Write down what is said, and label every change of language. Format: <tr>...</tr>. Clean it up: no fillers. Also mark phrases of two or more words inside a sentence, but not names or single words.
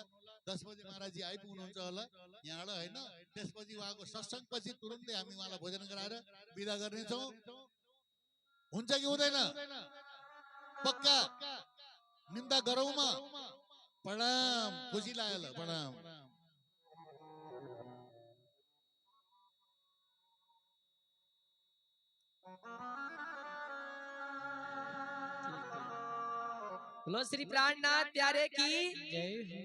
<ne>10 बजे महाराजजी आइपुग्नुहुन्छ होला यहाँबाट हैन। त्यसपछि उहाँको सत्संग पछि तुरुन्तै हामी उहाँलाई भोजन गराएर बिदा गर्नेछौँ। हुन्छ कि हुँदैन? पक्का निन्दा गरौँमा। प्रणाम, खुसी लाग्यो। प्रणाम।</ne> <hi>बोलो श्री प्राणनाथ प्यारे की जय हो।</hi>